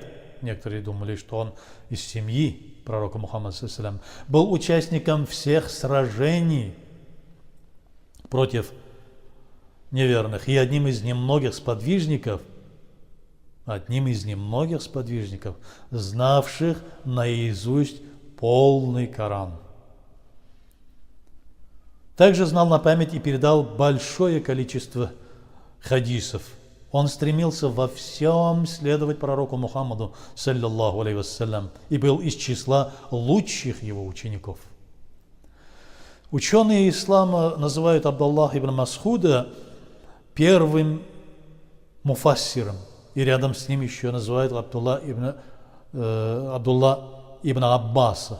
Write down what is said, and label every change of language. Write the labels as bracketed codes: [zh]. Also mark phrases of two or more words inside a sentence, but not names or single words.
[ru] Некоторые думали, что он из семьи пророка Мухаммада, [ar] صلى الله عليه وسلم, [ru] был участником всех сражений против неверных и одним из немногих сподвижников, знавших наизусть полный Коран. Также знал на память и передал большое количество хадисов. Он стремился во всем следовать пророку Мухаммаду, [ar] صلى الله عليه وسلم, [ru] и был из числа лучших его учеников. Ученые ислама называют Абдуллаха ибн Масуда первым муфассиром, и рядом с ним еще называют Абдулла ибн Аббаса.